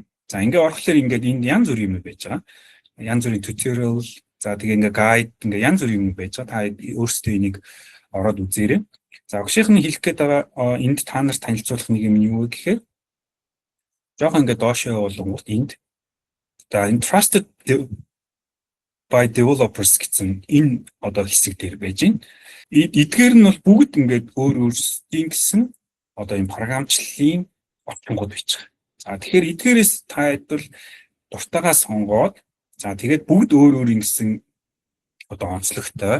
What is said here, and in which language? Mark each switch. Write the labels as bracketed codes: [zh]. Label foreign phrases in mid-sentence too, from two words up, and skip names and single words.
[mn] За ингээ орохлоор ингээд энд янз бүрийн юм байж байгаа. Янз бүрийн tutorial за тэгээ ингээ guide ингээ янз бүрийн юм байж байгаа. Та өөрсдөө энийг ороод үзээрэй. За өгшийнх нь хэлэх гээд байгаа энд та нарт танилцуулах нэг юм юу вэ гэхээр жоохон ингээ доошоо болгонгууд энд за энэ [en] trusted by developers [mn] гэсэн энэ одоо хэсэг дээр байж байна. Эдгээр нь бол бүгд ингээд өөр өөрсдийн гэсэн одоо энэ програмчлалын орчингууд байж байгаа. За тэгэхээр эдгээрээс та хэд дуртайгаа сонгоод за тэгээд бүгд өөр өөрийн гэсэн одоо онцлогтой.